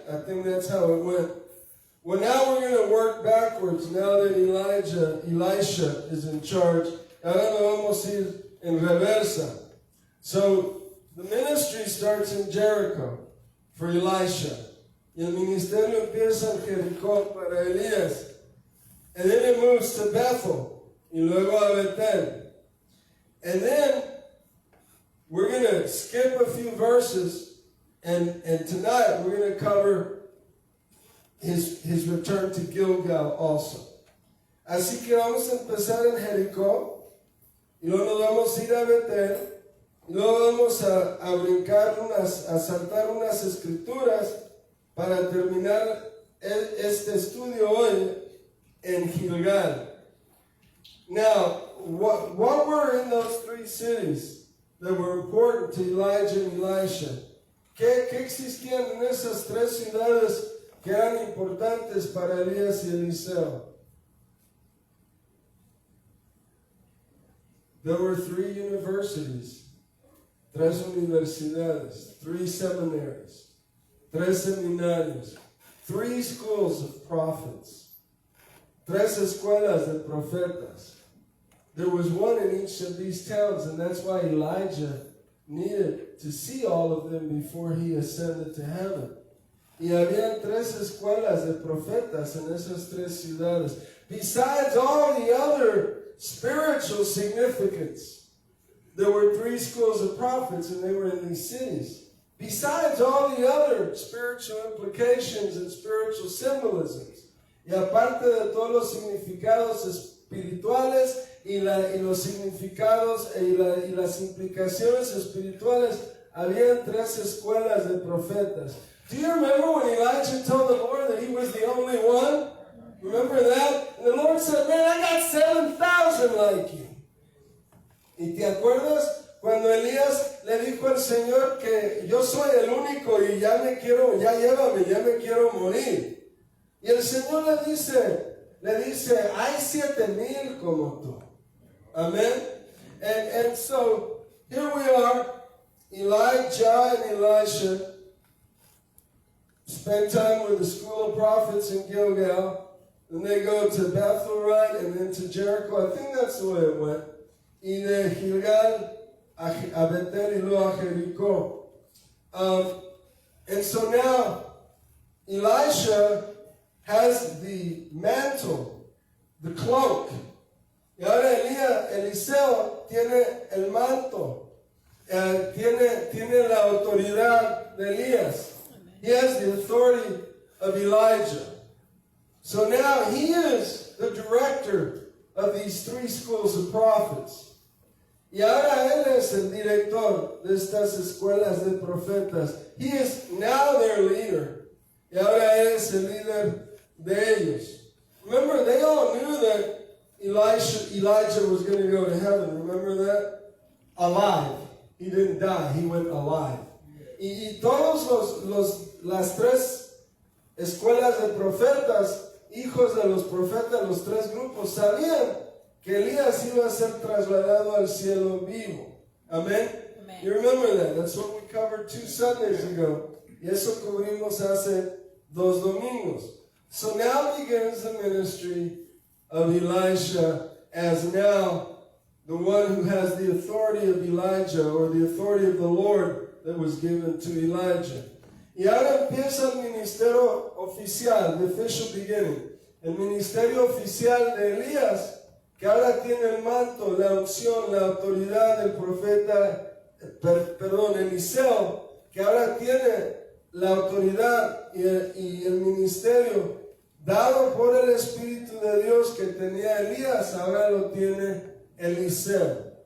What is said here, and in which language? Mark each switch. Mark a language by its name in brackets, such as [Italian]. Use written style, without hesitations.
[English] I think that's how it went. Well, now we're going to work backwards now that Elisha is in charge. [Spanish] Ahora lo vamos a ir en reversa. [English] So, the ministry starts in Jericho for Elisha. [Spanish] Y el ministerio empieza en Jericó para Elías. [English] And then it moves to Bethel. [Spanish] Y luego a Betel. [English] And then we're going to skip a few verses And tonight we're going to cover his return to Gilgal also. [Spanish] Así que vamos a empezar en Jericó y luego nos vamos a ir a Betel y luego vamos a brincar a saltar unas escrituras para terminar este estudio hoy en Gilgal. [English] Now, what were in those three cities that were important to Elijah and Elisha? [Spanish] ¿Qué existían en esas tres ciudades que eran importantes para Elías y Eliseo? [English] There were three universities, [Spanish] tres universidades, [English] three seminaries, [Spanish] tres seminarios, [English] three schools of prophets, [Spanish] tres escuelas de profetas. [English] There was one in each of these towns, and that's why Elijah needed to see all of them before he ascended to heaven. [Spanish] Y había tres escuelas de profetas en esas tres ciudades. [English] Besides all the other spiritual significance, there were three schools of prophets, and they were in these cities. Besides all the other spiritual implications and spiritual symbolisms, [Spanish] y aparte de todos los significados espirituales y los significados y las implicaciones espirituales, había tres escuelas de profetas. [English] Do you remember when Elijah told the Lord that he was the only one? Remember that? And the Lord said, man, I got 7,000 like you. [Spanish] ¿Y te acuerdas cuando Elías le dijo al Señor que yo soy el único y ya me quiero morir? Y el Señor le dice, hay 7,000 como tú. [English] Amen? And so, here we are, Elijah and Elisha spend time with the school of prophets in Gilgal. Then they go to Bethel, right, and then to Jericho. I think that's the way it went. [Spanish] Y de Gilgal a Betel y luego a Jericó. [English] And so now, Elisha has the mantle, the cloak. [Spanish] Y ahora Eliseo tiene el manto. Tiene la autoridad de Elías. [English] He has the authority of Elijah. So now he is the director of these three schools of prophets. [Spanish] Y ahora él es el director de estas escuelas de profetas. [English] He is now their leader. [Spanish] Y ahora él es el líder de ellos. [English] Remember, they all knew that Elijah was going to go to heaven. Remember that? Alive. He didn't die. He went alive. [Spanish] Y todos las tres escuelas de profetas, hijos de los profetas, los tres grupos, sabían que Elías iba a ser trasladado al cielo vivo. [English] Amen? You remember that? That's what we covered 2 Sundays ago. [Spanish] Y eso cubrimos hace 2 domingos. [English] So now begins the ministry of Elisha as now the one who has the authority of Elijah, or the authority of the Lord that was given to Elijah. [Spanish] Y ahora empieza el ministerio oficial, [English] the official beginning. [Spanish] El ministerio oficial de Elías, que ahora tiene el manto, la unción, la autoridad del profeta, Eliseo, que ahora tiene la autoridad y el ministerio dado por el Espíritu de Dios que tenía Elías, ahora lo tiene Eliseo.